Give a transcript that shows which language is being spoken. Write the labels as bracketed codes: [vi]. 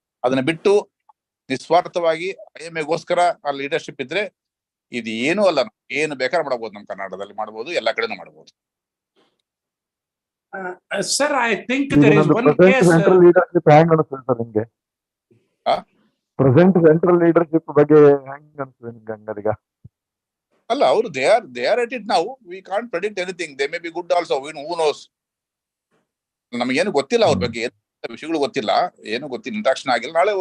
[kn] ಅದನ್ನ ಬಿಟ್ಟು ನಿಸ್ವಾರ್ಥವಾಗಿ IMAಗೋಸ್ಕರ ಆ ಲೀಡರ್ಶಿಪ್ ಇದ್ರೆ ಇದು ಏನೂ ಅಲ್ಲ, ಏನು ಬೇಕಾದ್ರೆ ಮಾಡಬಹುದು. ನಮ್ಮ ಕರ್ನಾಟಕದಲ್ಲಿ ಮಾಡಬಹುದು, ಎಲ್ಲಾ ಕಡೆನೂ ಮಾಡಬಹುದು. [en] Sir, I think there is one case. Central leadership hang [kn] ಅನ್ಸುತ್ತೆ ಸರ್ ನಿಮ್ಗೆ? ಪ್ರೆಸೆಂಟ್ ಸೆಂಟ್ರಲ್ ಲೀಡರ್ಶಿಪ್ ಬಗ್ಗೆ ಹೆಂಗ್ ಅನ್ಸುತ್ತೆ ನಿಮ್ಗೆ ಹಂಗಾರೀಗ? ಅಲ್ಲ, ಅವರು [en] They are at it. [kn] ನಾವು [en] We can't predict anything. They may be good also, who knows. [kn] ನಮಗೇನು ಗೊತ್ತಿಲ್ಲ ಅವ್ರ ಬಗ್ಗೆ, ವಿಷಯಗಳು ಗೊತ್ತಿಲ್ಲ, ಏನು ಗೊತ್ತಿಲ್ಲ, ಇಂಟ್ರಾಕ್ಷನ್ ಆಗಿಲ್ಲ.